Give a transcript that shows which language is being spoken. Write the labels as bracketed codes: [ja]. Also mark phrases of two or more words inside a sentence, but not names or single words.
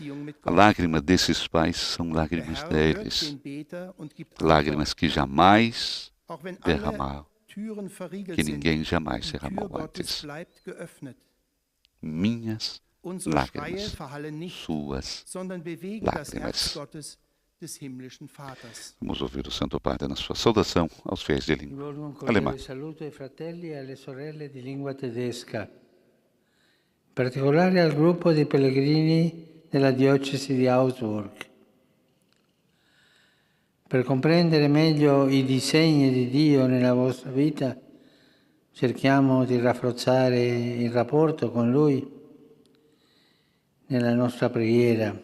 [pt] A lágrima desses pais são lágrimas deles, lágrimas que jamais derramaram, que ninguém jamais derramou antes. Minhas lágrimas, suas lágrimas. Vamos ouvir o Santo Padre na sua saudação aos fiéis de língua alemã. [it] Saluto ai fratelli e alle sorelle di lingua tedesca, in particolare al gruppo di pellegrini della diocesi di Augsburg. Per comprendere meglio i disegni di Dio nella vostra vita, cerchiamo di rafforzare il rapporto con Lui nella nostra preghiera.